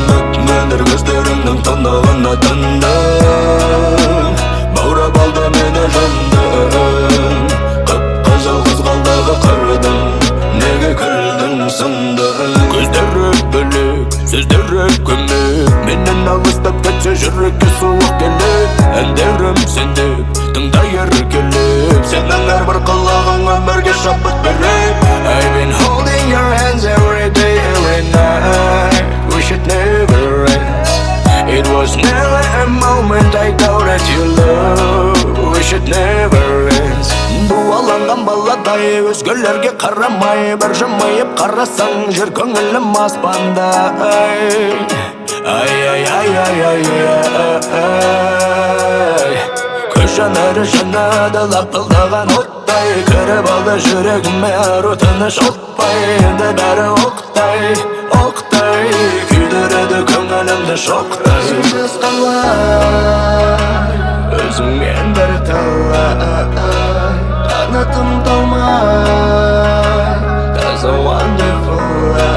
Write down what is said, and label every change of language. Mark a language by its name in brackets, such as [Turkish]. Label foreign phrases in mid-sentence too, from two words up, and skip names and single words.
[Kazakh] мөп-мөлдір көздеріңнің тұнығына тұндым баурап алды мені жандым қып-қызыл қызғалдағы қырдың неге күлдің сындым көздері бөлек сөздері көмек менен алыстап кетсе жүрекке суық келеді әндерім сендеп тыңдай еркелеп сенің әрбір қылығың өмірге шабыт береді [English] I've been holding your hands every day, every night Wish it never ends It was never a moment I doubted your love Wish it never ends [Kazakh] Дуаланған баладай өзгелерге қарамай бір жымиып қарасаң жер көңілім аспанда Ай көз жанары жанады лапылдаған оттай кіріп алды жүрегіме ару тыныш отпай енді бәрі оқтай күйдіреді көңілімді шоқтай сенсіз қалай өзіңмен бір талай қанатым талмай таза wonderful